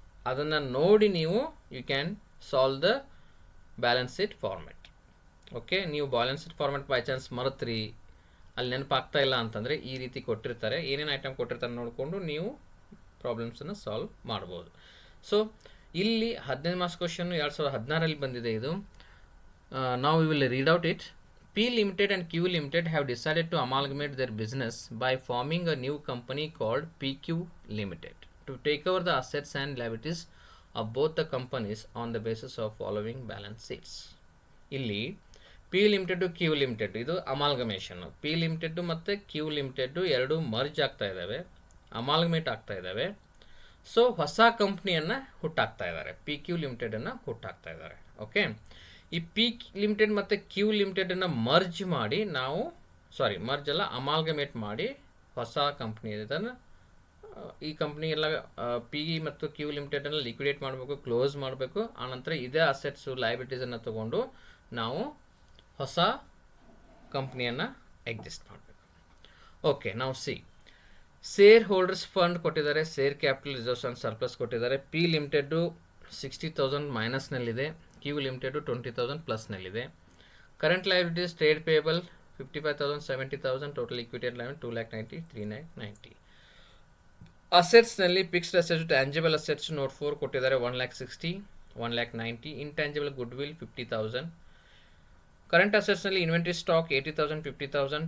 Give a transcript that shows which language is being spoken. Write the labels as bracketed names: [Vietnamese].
[Kannada] ಅದನ್ನು ನೋಡಿ ನೀವು [English] You can solve the balance sheet format. [Kannada] Okay, ನೀವು balance sheet format by chance ಮರೆತ್ರಿ, ಅಲ್ಲಿ ನೆನಪಾಗ್ತಾ ಇಲ್ಲ ಅಂತಂದರೆ ಈ ರೀತಿ ಕೊಟ್ಟಿರ್ತಾರೆ. ಏನೇನು ಐಟಮ್ ಕೊಟ್ಟಿರ್ತಾರೆ ನೋಡಿಕೊಂಡು ನೀವು ಪ್ರಾಬ್ಲಮ್ಸನ್ನು ಸಾಲ್ವ್ ಮಾಡ್ಬೋದು. ಸೊ ಇಲ್ಲಿ 15 ಮಾರ್ಕ್ಸ್ ಕ್ವಶನ್ನು 2016ರಲ್ಲಿ ಬಂದಿದೆ ಇದು. [English] ನಾವು we will read out it. P Limited and Q Limited have decided to amalgamate their business by forming a new company called PQ Limited to take over the assets and liabilities of both the companies on the basis of following balance sheets. [Kannada] ಇಲ್ಲಿ P Limited Q Limited ಇದು amalgamation. P Limited ಮತ್ತು Q Limited ಎರಡು merge ಆಗ್ತಾ ಇದ್ದಾವೆ, amalgamate ಆಗ್ತಾ ಇದ್ದಾವೆ. So ಹೊಸ ಕಂಪ್ನಿಯನ್ನು ಹುಟ್ಟಾಕ್ತಾ ಇದ್ದಾರೆ, PQ Limitedನ್ನು ಹುಟ್ಟಾಕ್ತಾ ಇದ್ದಾರೆ. ಓಕೆ, ಈ P Limited ಮತ್ತು Q Limitedನ್ನು ಮರ್ಜ್ ಮಾಡಿ ನಾವು ಮರ್ಜ್ ಅಲ್ಲ ಅಮಾಲ್ಗಮೇಟ್ ಮಾಡಿ ಹೊಸ ಕಂಪ್ನಿ ಇದನ್ನು, ಈ ಕಂಪ್ನಿ ಎಲ್ಲ P ಮತ್ತು Q Limitedನ್ನು ಲಿಕ್ವಿಡೇಟ್ ಮಾಡಬೇಕು, ಕ್ಲೋಸ್ ಮಾಡಬೇಕು. ಆನಂತರ ಇದೇ ಅಸೆಟ್ಸು ಲಯಬಿಲಿಟೀಸನ್ನು ತಗೊಂಡು ನಾವು ಹೊಸ ಕಂಪ್ನಿಯನ್ನು ಎಕ್ಸಿಸ್ಟ್ ಮಾಡಬೇಕು. ಓಕೆ, ನಾವು ಶೇರ್ ಹೋಲ್ಡರ್ಸ್ ಫಂಡ್ ಕೊಟ್ಟಿದ್ದಾರೆ, share capital reserves and surplus ಕೊಟ್ಟಿದ್ದಾರೆ. P Limited 60,000 ಮೈನಸ್ನಲ್ಲಿದೆ, Q Limited 20,000 ಪ್ಲಸ್ನಲ್ಲಿದೆ. Current liabilities trade payable 55,000, 70,000, total equity line 2,90,000, 3,90,000. ಅಸೆಟ್ಸ್ನಲ್ಲಿ fixed assets, tangible assets note 4 ಕೊಟ್ಟಿದ್ದಾರೆ, 1,60,000, 1,90,000. Intangible good will 50,000. Current ಅಸೆಟ್ಸ್ನಲ್ಲಿ inventory stock 80,000, 50,000.